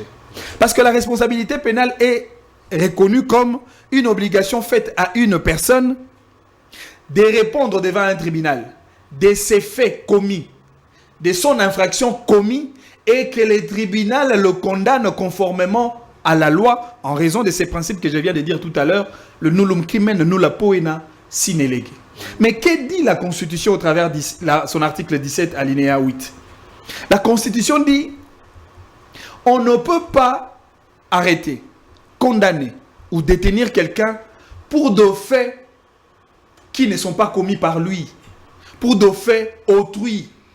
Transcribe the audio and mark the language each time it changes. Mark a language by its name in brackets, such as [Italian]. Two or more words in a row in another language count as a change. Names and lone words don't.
[French] Parce que la responsabilité pénale est reconnue comme une obligation faite à une personne de répondre devant un tribunal de ses faits commis, de son infraction commise, et que le tribunal le condamne conformément à la loi en raison de ces principes que je viens de dire tout à l'heure, le [Latin] nullum crimen nulla poena sine lege. [French] Mais que dit la Constitution au travers de son article 17 alinéa 8? La Constitution dit on ne peut pas arrêter, condamner ou détenir quelqu'un pour des faits qui ne sont pas commis par lui, pour des faits autrui.